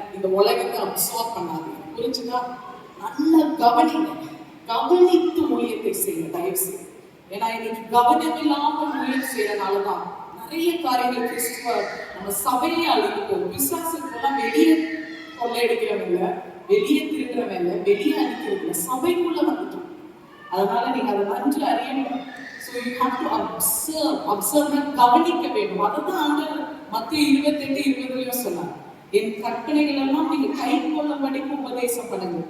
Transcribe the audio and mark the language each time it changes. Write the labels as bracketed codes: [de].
[ta] இந்த உலகத்தை அப்சர்வ் பண்ணாதீங்க. புரிஞ்சுதா? நல்ல கவனிங்க, கவனித்து ஊழியத்தை செய்யுங்க தயவு செய்து. ஏன்னா இன்னைக்கு கவனம் இல்லாமல் ஊழியம் செய்யறதுனாலதான் நிறைய காரியங்கள் கிறிஸ்துவ நம்ம சபையே அழிந்து போகும். விசுவாசத்துக்கெல்லாம் வெளியே கொள்ளையடிக்கிறவங்க, வெளியே திருடுறவங்க, வெளியே அடிக்கிறவங்க சபைக்குள்ள வந்துட்டோம். அதனால நீங்க அதை நன்று அறியணும். [en] So you have to observe, [ta] கவனிக்க வேண்டும். அதுதான் ஆண்டவர் மத்திய 28:20 சொன்னார், என் கற்பனைகள் எல்லாம் நீங்க கை கொள்ளும்படிக்கு உபதேசம் பண்ணுங்க.